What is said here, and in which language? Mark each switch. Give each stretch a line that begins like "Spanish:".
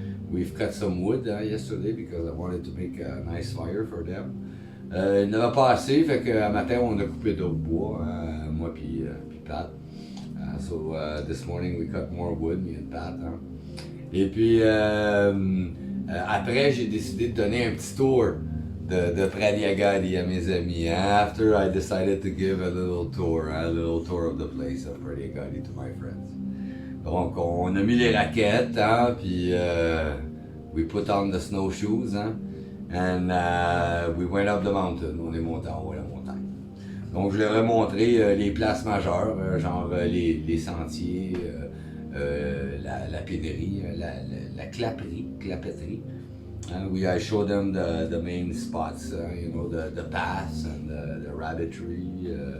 English: We've cut some wood yesterday because I wanted to make a nice fire for them.
French: Il n'avait pas assez, fait qu'un matin, on a coupé d'autres bois, hein? Moi puis Pat.
English: So this morning, we cut more wood, me and Pat.
French: Hein? Et puis, après, j'ai décidé de donner un petit tour de Prairie Agadi à mes amis.
English: After I decided to give a little tour of the place of Prairie Agadi to my friends.
French: Donc on a mis les raquettes, hein, puis
English: we put on the snowshoes, hein, and we went up the mountain.
French: On est monté en haut à la montagne. Donc je leur ai montré les places majeures, genre les sentiers, la pédérie, la clapeterie.
English: I showed them the main spots, the paths and the rabbitry.